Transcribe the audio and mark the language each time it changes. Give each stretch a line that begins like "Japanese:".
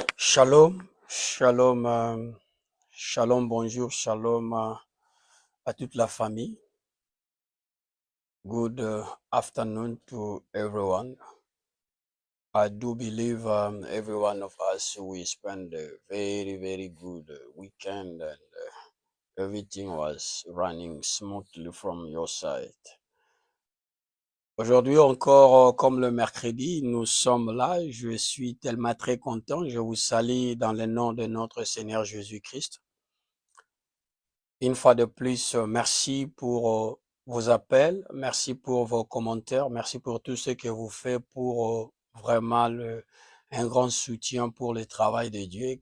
French: Shalom, shalom, shalom, bonjour, shalom à toute la famille.
English: Good afternoon to everyone. I do believe every one of us we spent a very good weekend and everything was running smoothly from your side.
French: Aujourd'hui encore, comme le mercredi, nous sommes là. Je suis tellement très content. Je vous salue dans le nom de notre Seigneur Jésus-Christ. Une fois de plus, merci pour vos appels, merci pour vos commentaires, merci pour tout ce que vous faites pour vraiment un grand soutien pour le travail de Dieu.